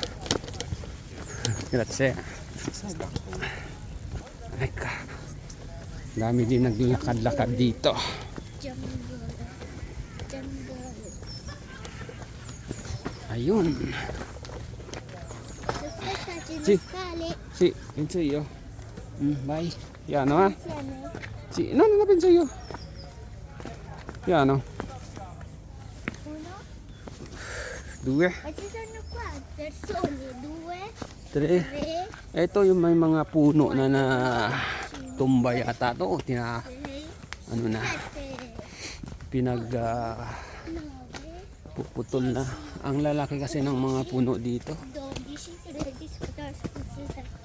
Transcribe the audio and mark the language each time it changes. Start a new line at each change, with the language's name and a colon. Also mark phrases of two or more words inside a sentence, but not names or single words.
Italian: Grazie. Eka.
Filipino: Dami din naglakad-lakad dito. Jungle. Jungle. Ayun.
Italian: Aspettaci le Sì. scale Sì, penso io. Vai. Piano, eh? insieme. Sì, no, non lo penso io. Piano. 1. 2, Ma ci sono qua persone. 2, 3. 3,
Filipino: Ito yung may mga puno na na tumba yata to. Ano na, 7, pinag 9, puputol na. Ang lalaki kasi ng mga puno dito. 12, 13, 14, 15, 16.